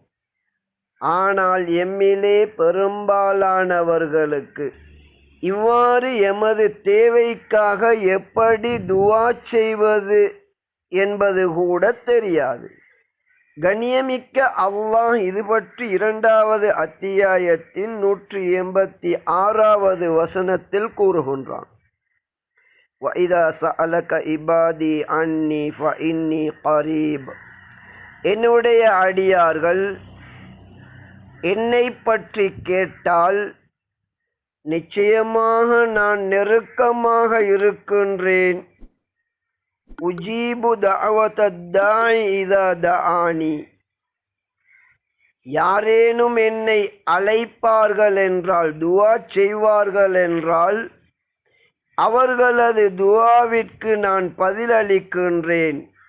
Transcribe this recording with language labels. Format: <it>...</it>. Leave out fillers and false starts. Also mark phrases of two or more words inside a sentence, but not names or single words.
<ta>ஆனால் எம்மிலே பெரும்பாலானவர்களுக்கு இவ்வாறு எமது தேவைக்காக எப்படி துஆ செய்வது என்பது கூட தெரியாது. கண்ணியமிக்க அல்லாஹ் இது பற்றி 2வது அத்தியாயத்தின் 186வது வசனத்தில் கூறுகின்றான்.</ta> <ar>وَإِذَا سَأَلَكَ عِبَادِي عَنِّي فَإِنِّي قَرِيبٌ</ar> <ta>என்னுடைய அடியார்கள் என்னை பற்றி கேட்டால் நிச்சயமாக நான் நெருக்கமாக இருக்கின்றேன்.</ta> <ar>أجيب دعوة الداع إذا دعان</ar> <ta>யாரேனும் என்னை அழைப்பார்கள் என்றால், துஆ செய்வார்கள் என்றால் அவர்களது துஆவிற்கு நான் பதிலளிக்கின்றேன்.</ta>